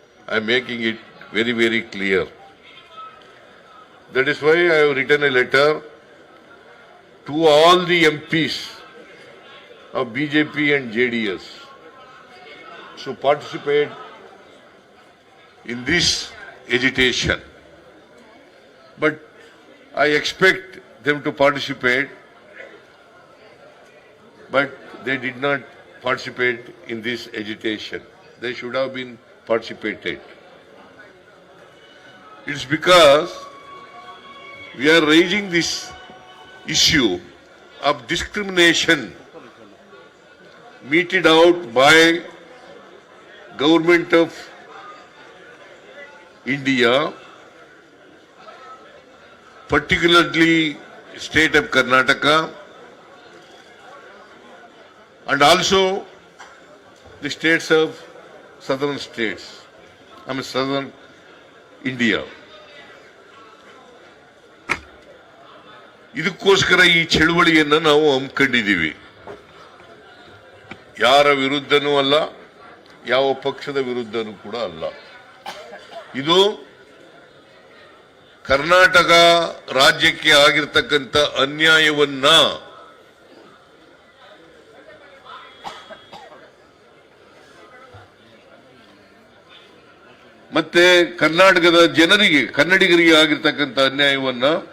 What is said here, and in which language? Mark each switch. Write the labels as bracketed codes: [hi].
[en] I am making it very very clear. That is why I have written a letter to all the MPs of BJP and JDS to participate in this agitation. But I expect them to participate, but they did not participate in this agitation. They should have been participated. It's because we are raising this issue of discrimination meted out by government of India, particularly state of Karnataka, and also the states of southern states, southern India. [kn] ಇದಕ್ಕೋಸ್ಕರ ಈ ಚಳವಳಿಯನ್ನು ನಾವು ಹಮ್ಮಿಕೊಂಡಿದ್ದೀವಿ. ಯಾರ ವಿರುದ್ಧನೂ ಅಲ್ಲ, ಯಾವ ಪಕ್ಷದ ವಿರುದ್ಧನೂ ಕೂಡ ಅಲ್ಲ. ಇದು ಕರ್ನಾಟಕ ರಾಜ್ಯಕ್ಕೆ ಆಗಿರ್ತಕ್ಕಂಥ ಅನ್ಯಾಯವನ್ನ ಮತ್ತೆ ಕರ್ನಾಟಕದ ಜನರಿಗೆ, ಕನ್ನಡಿಗರಿಗೆ ಆಗಿರ್ತಕ್ಕಂಥ ಅನ್ಯಾಯವನ್ನ